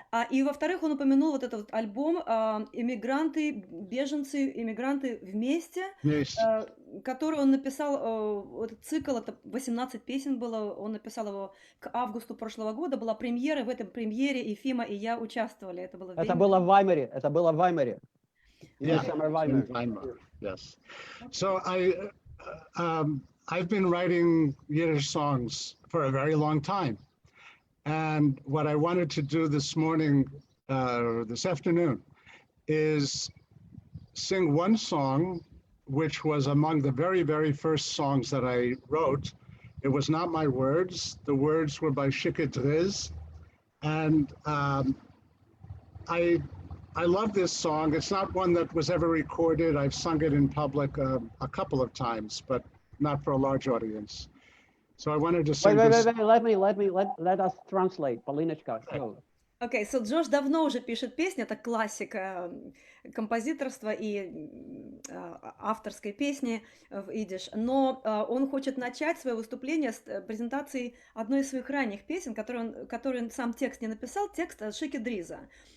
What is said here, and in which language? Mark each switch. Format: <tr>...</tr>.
<ru>И, во-вторых, он упомянул вот этот вот альбом «Эмигранты, беженцы, эмигранты вместе», который он написал, этот цикл, это 18 песен было, он написал его к августу прошлого года, была премьера, в этом премьере и Фима, и я участвовали. Это было в Ваймаре, это было в Ваймаре.</ru> <en>Yeah, in Weimar, yes. So I've been writing Yiddish songs for a very long time. And what I wanted to do this morning, this afternoon, is sing one song, which was among the very, very first songs that I wrote. It was not my words. The words were by Shikha Driz. And I love this song. It's not one that was ever recorded. I've sung it in public a couple of times, but not for a large audience. So I wanted to sing this. Wait, let us translate. Polinочка, so.</en> <ru>Окей,</ru> <en>so</en> <ru>Джош давно уже пишет песни, это классика композиторства и авторской песни в идиш, но он хочет начать свое выступление с презентации одной из своих ранних песен, которую он сам текст не написал, текст Шики Дриза.</ru>